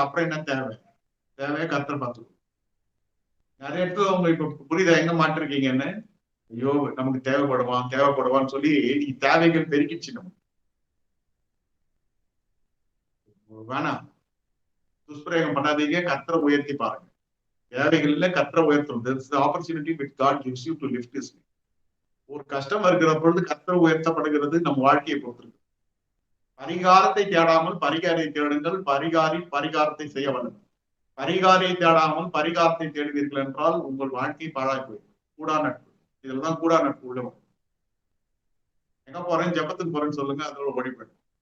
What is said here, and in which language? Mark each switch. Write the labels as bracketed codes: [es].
[ta] அப்புறம் என்ன தேவையை கர்த்தர் பார்த்துக்கணும். நிறைய இடத்துல அவங்க இப்ப புரியுதா எங்க மாட்டிருக்கீங்கன்னு. ஐயோ நமக்கு தேவைப்படுவான்னு சொல்லி நீ தேவைகள் பெருக்கிச்சு. நம்ம வேணாம், துஷ்பிரயோகம் பண்ணாதீங்க, கர்த்தரை உயர்த்தி பாருங்க. தேவைகள்ல கர்த்தரை உயர்த்தணும். [en] That's the opportunity which God gives you to lift his name. [ta] ஒரு கஷ்டம் இருக்கிற பொழுது கர்த்தரை உயர்த்தப்படுகிறது நம்ம வாழ்க்கையை பொறுத்திருக்கு. பரிகாரத்தை தேடாமல் பரிகாரியை தேடுங்கள், பரிகாரி பரிகாரத்தை செய்ய வல்லவர். பரிகாரியை தேடாமல் பரிகாரத்தை தேடுவீர்கள் என்றால் உங்கள் வாழ்க்கை பாழாய் போயிடும். கூடா நட்பு, இதுலதான் கூடா நட்பு உள்ளவன். எங்க போறேன், ஜெபத்துக்கு போறேன்னு சொல்லுங்க, அதோட ஓடிப்போய்.